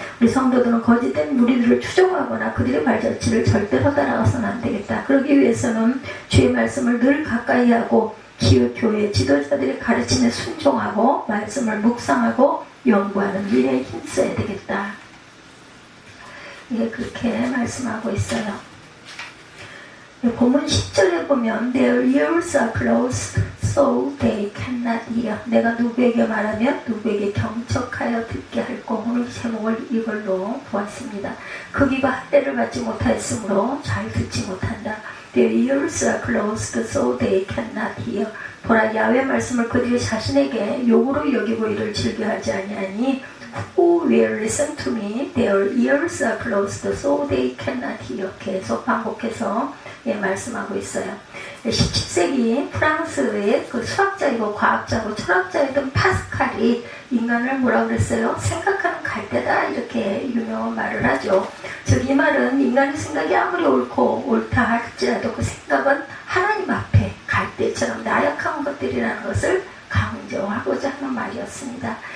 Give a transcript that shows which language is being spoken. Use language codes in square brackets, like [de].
[ko] 우리 성도들은 거짓된 무리들을 추종하거나 그들의 발자취를 절대로 따라가서는 안 되겠다. 그러기 위해서는 주의 말씀을 늘 가까이 하고 교회 지도자들의 가르침에 순종하고 말씀을 묵상하고 연구하는 일에 힘써야 되겠다. 그렇게 말씀하고 있어요. 본문 10절에 보면 [en] Their ears are closed so they cannot hear. [ko] 내가 누구에게 말하면 누구에게 경척하여 듣게 할고. 오늘 제목을 이걸로 보았습니다. 그 귀가 한 대를 받지 못하였으므로 잘 듣지 못한다. [en] Their ears are closed so they cannot hear. [ko] 보라, 야훼 말씀을 그들이 자신에게 욕으로 여기고 이를 즐겨하지 아니하니 [en] Who will listen to me? Their ears are closed so they cannot hear. [ko] 계속 반복해서 말씀하고 있어요. 17세기 프랑스의 그 수학자이고 과학자고 철학자이던 파스칼이 인간을 뭐라 그랬어요? 생각하는 갈대다, 이렇게 유명한 말을 하죠. 즉 이 말은 인간의 생각이 아무리 옳다 할지라도 그 생각은 하나님 앞에 갈대처럼 나약한 것들이라는 것을 강조하고자 하는 말이었습니다.